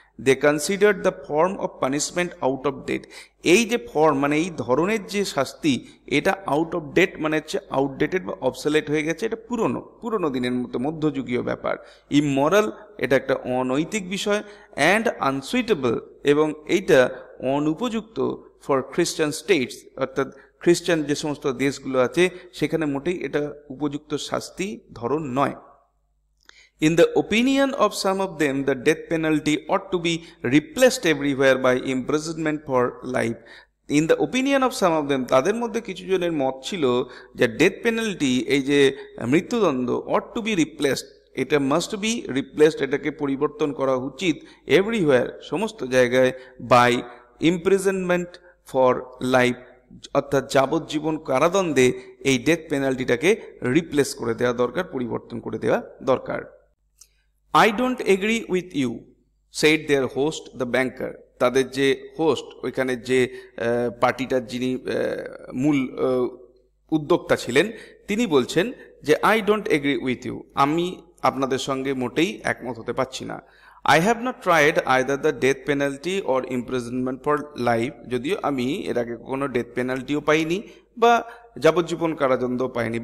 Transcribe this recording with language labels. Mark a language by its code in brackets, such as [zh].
[en] they considered the form of punishment out of date, [bn] এই যে form মানে এই ধরনের যে শাস্তি এটা আউট অফ ডেট মানে হচ্ছে আউটডেটেড বা অবসলেট হয়ে গেছে, এটা পুরনো দিনের মতো মধ্যযুগীয় ব্যাপার। ইমোরাল, এটা একটা অনৈতিক বিষয়। [en] and unsuitable, [bn] এবং এইটা অনুপযুক্ত [en] for Christian states, [bn] অর্থাৎ খ্রিস্টান যে সমস্ত দেশগুলো আছে সেখানে মোটেই এটা উপযুক্ত শাস্তি ধরন নয়। [en] In the opinion of some of them, the death penalty ought to be replaced everywhere by imprisonment for life. In the opinion of some of them, [bn] তাদের মধ্যে কিছু জনের মত ছিল যে ডেথ পেনাল্টি, এই যে মৃত্যুদণ্ড, [en] ought to be replaced, [bn] এটা [en] must be replaced, [bn] এটাকে পরিবর্তন করা উচিত এভরিওয়্যার, সমস্ত জায়গায়, [en] by imprisonment for life, [bn] অর্থাৎ যাবজ্জীবন কারাদণ্ডে এই ডেথ পেনাল্টিটাকে রিপ্লেস করে দেওয়া দরকার, পরিবর্তন করে দেওয়া দরকার। [en] I don't agree with you, said their host, the banker. [bn] তাদের যে হোস্ট, ওইখানে যে পার্টিটার যিনি মূল উদ্যোক্তা ছিলেন, তিনি বলছেন যে [en] I don't agree with you, [bn] আমি আপনাদের সঙ্গে মোটেই একমত হতে পারছি না। [en] I have not tried either the death penalty or imprisonment for life, [bn] যদিও আমি এর আগে কোনো ডেথ পেনাল্টিও পাইনি বা যাবজ্জীবন কারাদণ্ড পাইনি।